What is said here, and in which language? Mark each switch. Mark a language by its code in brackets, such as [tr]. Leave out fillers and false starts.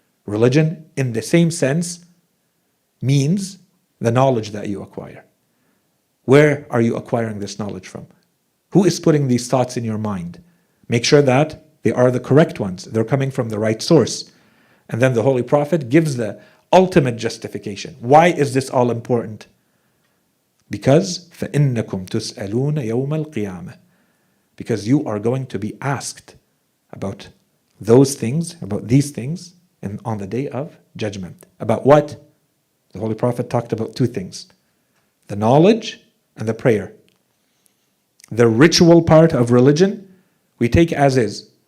[en] Religion, in the same sense, means the knowledge that you acquire. Where are you acquiring this knowledge from? Who is putting these thoughts in your mind? Make sure that they are the correct ones. They're coming from the right source. And then the Holy Prophet gives the ultimate justification. Why is this all important? Because [ar] فَإِنَّكُمْ تُسْأَلُونَ يَوْمَ الْقِيَامَةِ. [en] Because you are going to be asked about those things, about these things, and on the day of judgment. About what? The Holy Prophet talked about two things. The knowledge and the prayer. The ritual part of religion, we take as is.